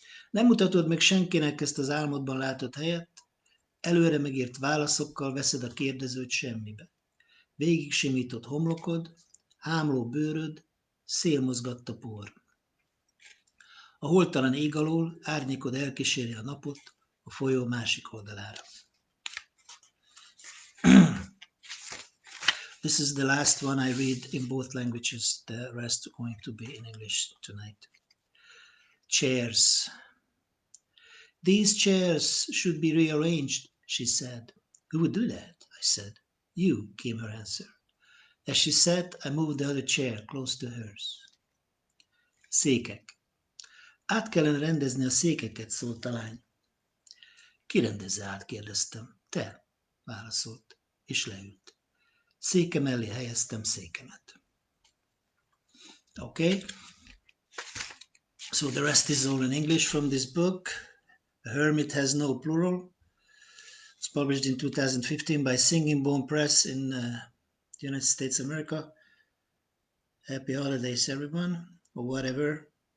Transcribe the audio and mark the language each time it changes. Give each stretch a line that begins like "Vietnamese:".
Hungarian: Nem mutatod meg senkinek ezt az álmodban látott helyet, előre megírt válaszokkal veszed a kérdezőt semmibe. Végig simított homlokod, hámló bőröd, szél mozgatta por. A holtalan ég alól árnyékod elkíséri a napot a folyó másik oldalára.
English: This is the last one I read in both languages. The rest are going to be in English tonight. Chairs. These chairs should be rearranged, she said. Who would do that? I said. You, came her answer. As she sat, I moved the other chair close to hers.
Hungarian: Székek. Át kellene rendezni a székeket, szólt a lány. Ki rendezze át, kérdeztem. Te, válaszolt, és leült. Széke mellé helyeztem székemet.
English: Okay, so the rest is all in English from this book. A Hermit Has No Plural. It's published in 2015 by Singing Bone Press in the United States of America. Happy holidays, everyone, or whatever.